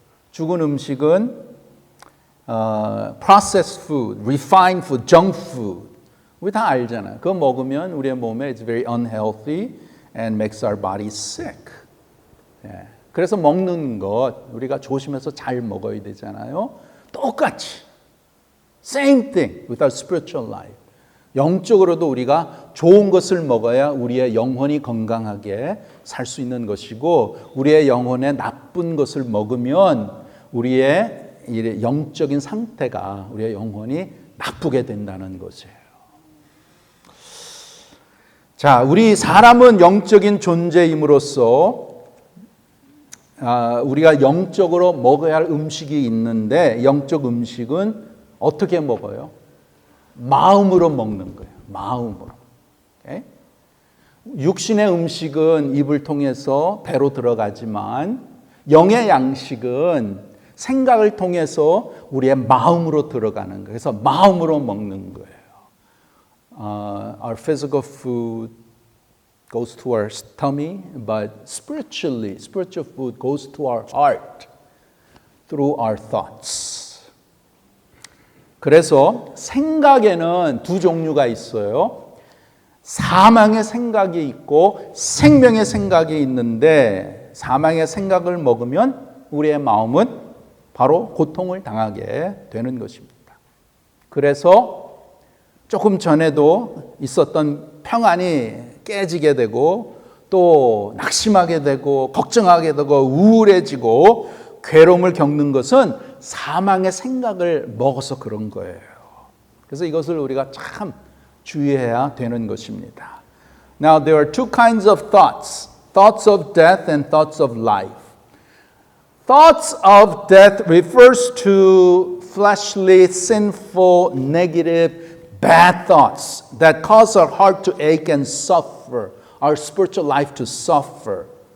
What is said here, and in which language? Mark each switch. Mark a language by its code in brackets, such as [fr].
[ko] 죽은 음식은 [en] processed food, refined food, junk food. [ko] 우리 다 알잖아요. 그거 먹으면 우리의 몸에 [en] it's very unhealthy and makes our body sick. [ko] 예. 그래서 먹는 것 우리가 조심해서 잘 먹어야 되잖아요. 똑같이 [en] same thing with our spiritual life. [ko] 영적으로도 우리가 좋은 것을 먹어야 우리의 영혼이 건강하게 살 수 있는 것이고 우리의 영혼에 나쁜 것을 먹으면 우리의 영적인 상태가 우리의 영혼이 나쁘게 된다는 것이에요. 자, 우리 사람은 영적인 존재임으로써 우리가 영적으로 먹어야 할 음식이 있는데 영적 음식은 어떻게 먹어요? 마음으로 먹는 거예요. 마음으로. 오케이? 육신의 음식은 입을 통해서 배로 들어가지만 영의 양식은 생각을 통해서 우리의 마음으로 들어가는 거예요. 그래서 마음으로 먹는 거예요. [en] Our physical food goes to our tummy, but spiritual food goes to our heart through our thoughts. [ko] 그래서 생각에는 두 종류가 있어요. 사망의 생각이 있고 생명의 생각이 있는데 사망의 생각을 먹으면 우리의 마음은 바로 고통을 당하게 되는 것입니다. 그래서 조금 전에도 있었던 평안이 깨지게 되고 또 낙심하게 되고 걱정하게 되고 우울해지고 괴로움을 겪는 것은 사망의 생각을 먹어서 그런 거예요. 그래서 이것을 우리가 참 주의해야 되는 것입니다. [en] Now there are two kinds of thoughts. Thoughts of death and thoughts of life. Thoughts of death refers to fleshly, sinful, negative, bad thoughts that cause our heart to ache and suffer, our spiritual life to suffer.